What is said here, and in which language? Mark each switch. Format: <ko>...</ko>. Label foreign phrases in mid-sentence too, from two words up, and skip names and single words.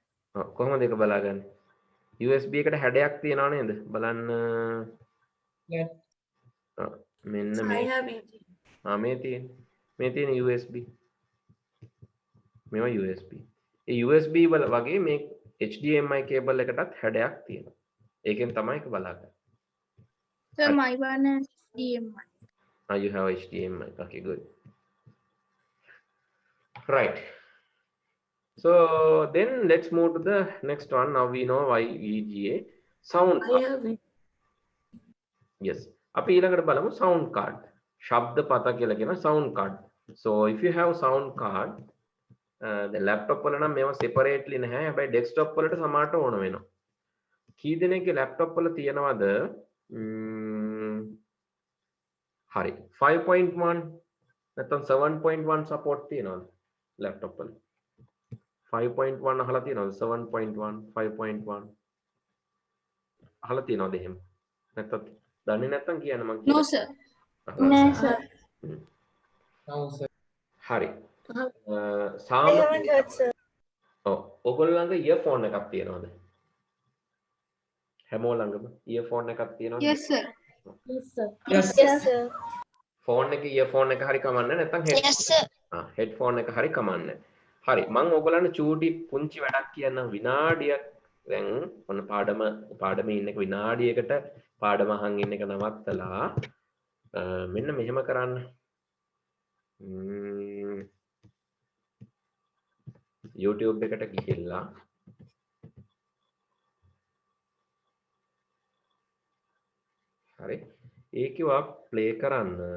<si>ඔව් කොහොමද ඒක බලාගන්නේ? USB එකට හැඩයක් තියෙනව නේද? බලන්න. මෙන්න මේ. මේ තියෙන්නේ. මේ තියෙන USB. මේවා USB. ඒ USB වල වගේ මේ HDMI කේබල් එකටත් හැඩයක් තියෙනවා. ඒකෙන් තමයි ඒක බලාගන්නේ.</si> <en>Sir, my one has HDMI. You have HDMI. Okay, good. Right. So then let's move to the next one. Now we know why VGA sound card. Yes.</en> <si>අපි ඊළඟට බලමු</si> <en>sound card.</en> <si>ශබ්ද පත කියලා කියන</si> <en>sound card. So if you have sound card the laptop</en> <si>වල නම් මේවා separately නැහැ. හැබැයි desktop වලට සමානට ඕන වෙනවා. කී දෙනෙක්ගේ laptop වල තියෙනවද හරි 5.1 නැත්නම් 7.1 support තියෙනවද laptop වල 5.1 අහලා තියෙනවද 7.1 5.1 අහලා තියෙනවද එහෙම නැත්නම් දන්නේ නැත්නම් කියන්න මම</si> <en>No sir. No sir.</en> <si>හරි</si> <en>I haven't heard sir.</en> <si>ඔව් ඔයගොල්ලෝ ළඟ earphone එකක් තියෙනවද හැමෝ ළඟම earphone එකක් තියෙනවද</si> <en>Yes sir. Yes sir. Yes. Yes sir.</en> <si>phone එක earphone එක හරි කමන්නේ නැත්නම්</si> <en>Yes sir.</en> <si>headphone එක හරි කමන්නේ හරි මම ඔයගොල්ලන්ට චූටි පුංචි වැඩක් කියන්නම් විනාඩියක් දැන් ඔන්න පාඩමේ ඉන්න එක විනාඩියකට පාඩම අහන් ඉන්න එක නවත්තලා මෙන්න මෙහෙම කරන්න YouTube එකට ගිහිල්ලා හරි ඒකව ප්ලේ කරන්න</si>